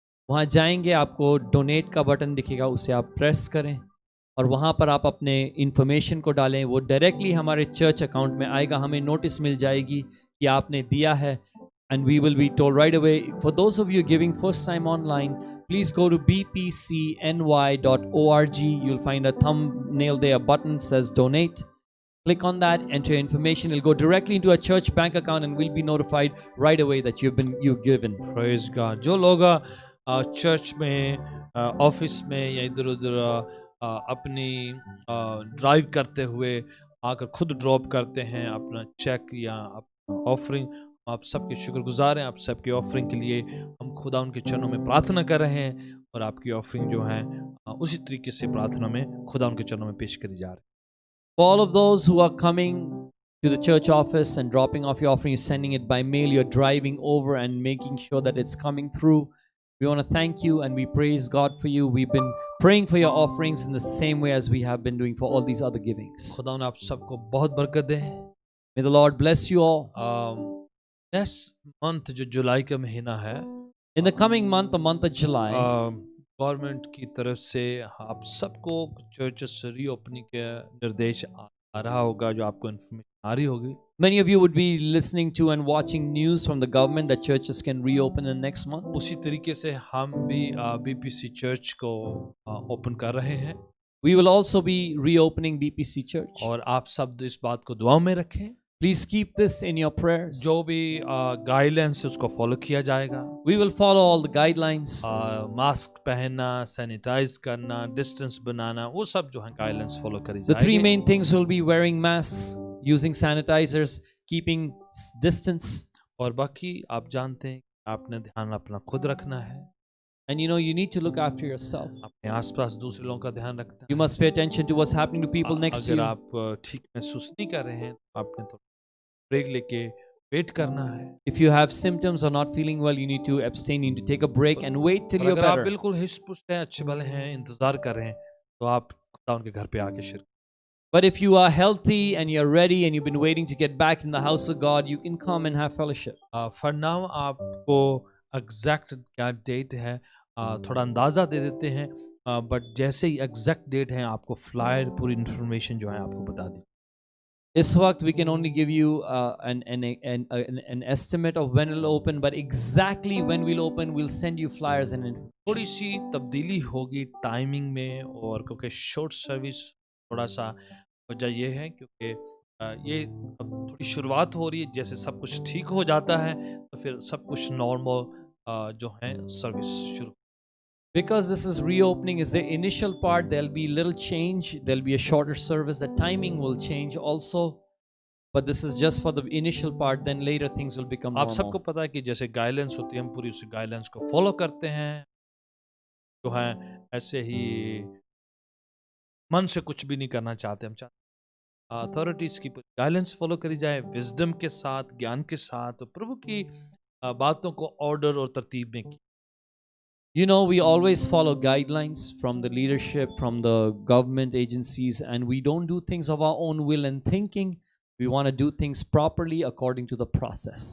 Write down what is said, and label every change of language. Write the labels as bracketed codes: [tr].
[hi] वहाँ जाएंगे, आपको डोनेट का बटन दिखेगा, उसे आप प्रेस करें और वहाँ पर आप अपने इंफॉर्मेशन को डालें। वो डायरेक्टली हमारे चर्च अकाउंट में आएगा, हमें नोटिस मिल जाएगी कि आपने दिया है, [en] and we will be told right away. For those of you giving first time online, please go to bpcny.org. You'll find a thumbnail there, a button says donate. Click on that, enter your information. It'll go directly into a church bank account and we'll be notified right away that you've given. Praise God. [hi] जो लोग church में, office में या इधर उधर अपनी drive करते हुए आकर खुद ड्रॉप करते हैं अपना चेक या अपना ऑफरिंग, आप सबके शुक्रगुजार हैं, आप सबके ऑफरिंग के लिए हम खुदा उनके चरणों में प्रार्थना कर रहे हैं और आपकी ऑफरिंग जो है उसी तरीके से प्रार्थना में खुदा उनके चरणों में पेश करी जा रही है। [en] For all of those who are coming to the church office and dropping off your offering, sending it by mail, you're driving over and making sure that it's coming through. We want to thank you and we praise God for you. We've been praying for your offerings in the same way as we have been doing for all these other givings. [hi] खुदा उन आप सबको बहुत बरकत दे। [en] May the Lord bless you all. [hi] Next month जो जुलाई का महीना है, [en] In the coming month, the month of July, [hi] government की तरफ से आप सबको चर्चेस रीओपनिंग के निर्देश आ रहा होगा, जो आपको इन्फॉर्मेशन आ रही होगी। [en] many of you would be listening to and watching news from the government that churches can reopen in next month. [hi] उसी तरीके से हम भी बीपीसी चर्च को ओपन कर रहे हैं [en] We will also be reopening BPC Church. [hi] और आप सब इस बात को दुआ में रखें। [en] Please keep this in your prayers. [hi] जो भी गाइडलाइंस है उसको फॉलो किया जाएगा। [en] We will follow all the guidelines. [hi] Mask पहनना, सैनिटाइज करना, डिस्टेंस बनाना, वो सब जो है गाइडलाइंस फॉलो करी [en] The three [hi] जाएगी। [en] main things will be wearing masks, using sanitizers, keeping distance. [hi] और बाकी आप जानते हैं आपने ध्यान अपना खुद रखना है, [en] And you know, you need to look after yourself. [hi] अपने आसपास दूसरे लोगों का ध्यान रखना [en] You [hi] है। [en] must pay attention to what's happening to people next to [hi] अगर [en] you. [hi] आप ठीक महसूस नहीं कर रहे हैं तो आपने तो ब्रेक लेके वेट करना है। [en] If you have symptoms or not feeling well, you need to abstain. You need to take a break and wait till [hi] और [en] you're [hi] अगर आप [en] better. [hi] बिल्कुल हिस्ट पुस्ट हैं, अच्छे भले हैं, इंतजार कर रहे हैं, तो आप खुदा उनके घर पे आके शिरकत। [en] But if you are healthy and you're ready and you've been waiting to get back in the house of God, you can come and have fellowship. [hi] For now आपको एग्जैक्ट क्या डेट है थोड़ा अंदाज़ा दे देते हैं, बट जैसे ही exact date है आपको फ्लायर पूरी इन्फॉर्मेशन जो है आपको बता दी। [en] This वक्त we can only give you an estimate of when it'll open, but exactly when we'll open, we'll send you flyers and information. [hi] थोड़ी सी तब्दीली होगी टाइमिंग में, और क्योंकि शॉर्ट सर्विस थोड़ा सा वजह ये है क्योंकि ये अब थोड़ी शुरुआत हो रही है, जैसे सब कुछ ठीक हो जाता है तो फिर सब कुछ नॉर्मल जो है सर्विस शुरू। [en] Because this is reopening, is the initial part, there'll be little change, there'll be a shorter service, the timing will change also, but this is just for the initial part, then later things will become [hi] आप सबको [en] normal. [hi] पता है कि जैसे guidelines होती है, हम पूरी उस गाइडलाइंस को फॉलो करते हैं, जो है ऐसे ही मन से कुछ भी नहीं करना चाहते, हम चाहते अथॉरिटीज की गाइडलाइंस फॉलो करी जाए, विजडम के साथ, ज्ञान के साथ, तो प्रभु की बातों को ऑर्डर और तरतीब में की। [en] You know, we always follow guidelines from the leadership, from the government agencies, and we don't do things of our own will and thinking. We want to do things properly according to the process.